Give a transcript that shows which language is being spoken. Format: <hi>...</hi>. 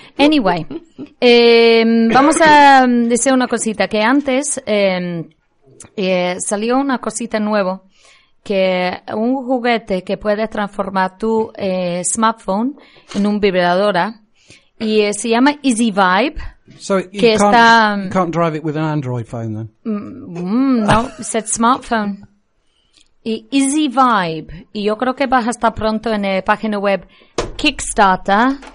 <es>Anyway, vamos a decir una cosita que antes salió una cosita nuevo que un juguete que puedes transformar tu smartphone en un vibradora y se llama Easy Vibe.</es> <en>So you can't drive it with an Android phone then? No, it said smartphone. Y Easy Vibe.</en> <es>Y yo creo que vas a estar pronto en la página web Kickstarter.</es>